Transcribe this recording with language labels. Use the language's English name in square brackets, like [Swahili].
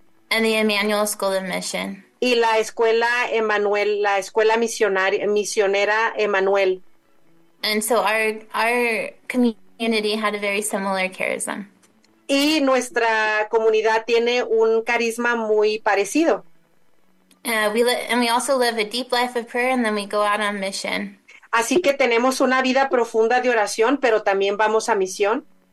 [English] and the Emmanuel School of Mission. [Spanish] y la escuela Emmanuel, la escuela misionera Emmanuel. [English] And so our community had a very similar charism. [Spanish] Y nuestra comunidad tiene un carisma muy parecido. [English] And we also live a deep life of prayer, and then we go out on mission. [Spanish] Así que tenemos una vida profunda de oración, pero también vamos a misión.